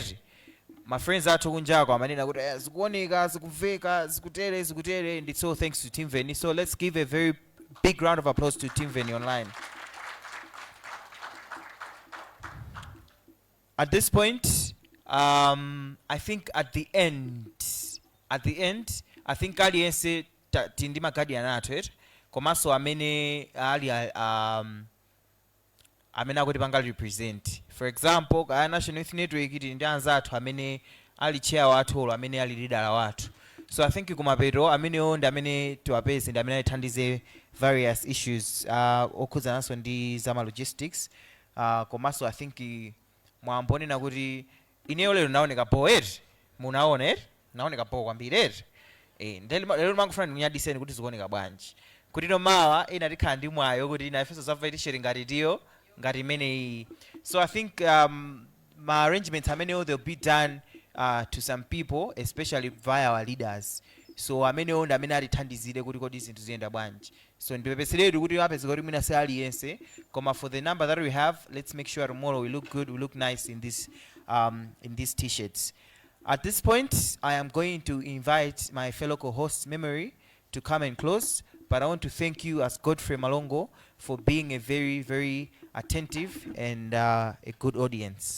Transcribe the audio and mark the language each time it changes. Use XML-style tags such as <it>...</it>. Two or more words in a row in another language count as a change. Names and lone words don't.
<en>My friends are talking and it's all thanks to Timveni. So let's give a very big round of applause to Timveni online. At this point, I think at the end, I think</en> <ny>aliyense tindi magadi anato komanso amene ali amene akuti panga represent.</ny> <en>For example,</en> <ny>National Youth Network ndi anzathu amene ali chair wathu amene ali leader wathu. So I think kumapeto amene ndi amene tiwapeze ndi amene athandize</ny> <en>various issues</en> <ny>okhuzananso ndi zama logistics. Komanso</ny> <en>I think</en> <ny>mwambonena kuti ineyo lero naoneka power munaona naoneka power kwambiri lero mangofuna ndinyadiseni kuti zikuoneka bwanji kuti mawa ena tikhala ndi mwayo kuti inafenso zamva tishere ngati tiyo ngati imeneyi.</ny> <en>So I think my arrangements amenewo they'll be done to some people, especially via our leaders.</en> <ny>So amenewo ndi amene atithandizire kuti kodi zinthu ziyenda bwanji. So ndipepeseretu kuti apezeka kuti mwina se aliyense koma</ny> <en>for the number that we have, let's make sure tomorrow we look good, we look nice in these t-shirts. At this point, I am going to invite my fellow co-host Memory to come and close, but I want to thank you as Godfrey Malongo for being a very, very attentive and a good audience.</en>